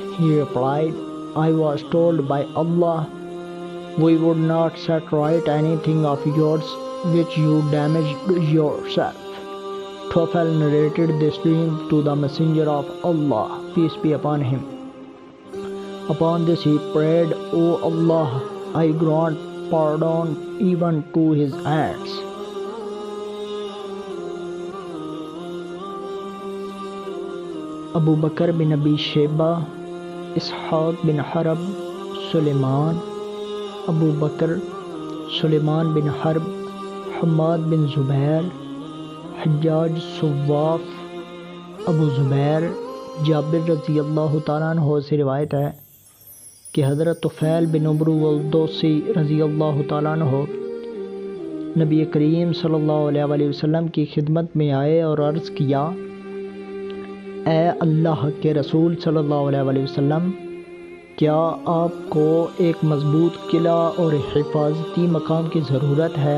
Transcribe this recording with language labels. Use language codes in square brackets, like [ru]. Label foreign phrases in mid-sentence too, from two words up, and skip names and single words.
[en] He replied, "I was told by Allah, we would not set right anything of yours which you damaged yourself." Tufel narrated this dream to the Messenger of Allah, peace be upon him. Upon this he prayed, "O Allah, I grant pardon even to his hands." Abu Bakr bin Abi Shayba, Ishaq bin Harb, Suleiman, Abu Bakr, Suleiman bin Harb, Hamad bin Zubair, [ur] حجاج صواف، ابو زبیر، جابر رضی اللہ تعالیٰ عنہ سے روایت ہے کہ حضرت طفیل بن عمرو الدوسی رضی اللہ تعالیٰ عنہ نبی کریم صلی اللہ علیہ وسلم کی خدمت میں آئے اور عرض کیا، اے اللہ کے رسول صلی اللہ علیہ وسلم، کیا آپ کو ایک مضبوط قلعہ اور حفاظتی مقام کی ضرورت ہے؟